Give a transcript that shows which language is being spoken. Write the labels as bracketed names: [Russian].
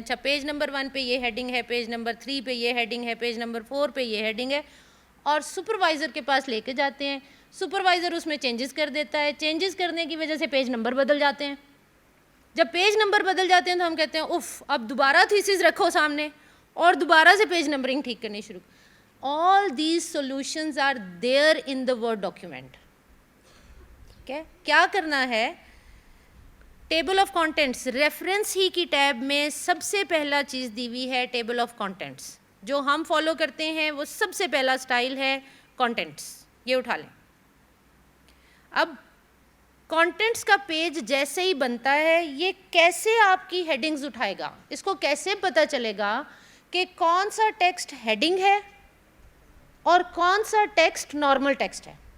[Urdu] اچھا, page number 1 پہ یہ ہیڈنگ ہے, پیج نمبر 3 پہ یہ ہیڈنگ ہے, پیج نمبر 4 پہ یہ ہیڈنگ ہے, اور سپروائزر کے پاس لے کے جاتے ہیں. سپروائزر اس میں چینجز کر دیتا ہے, چینجز کرنے کی وجہ سے پیج نمبر بدل جاتے ہیں. جب پیج نمبر بدل جاتے ہیں تو ہم کہتے ہیں اف اب دوبارہ تھیسز رکھو سامنے اور دوبارہ سے پیج نمبرنگ ٹھیک کرنی شروع. [English] all these solutions are there in the Word document. [Urdu] ٹھیک ہے, کیا کرنا ہے, ٹیبل آف کانٹینٹس ریفرنس ہی کی ٹیب میں سب سے پہلا چیز دی ہوئی ہے ٹیبل آف کانٹینٹس. جو ہم فالو کرتے ہیں وہ سب سے پہلا سٹائل ہے کانٹینٹس. یہ اٹھا لیں. اب کانٹینٹس کا پیج جیسے ہی بنتا ہے یہ کیسے آپ کی ہیڈنگز اٹھائے گا, اس کو کیسے پتہ چلے گا کہ کون سا ٹیکسٹ ہیڈنگ ہے اور کون سا ٹیکسٹ نارمل ٹیکسٹ ہے.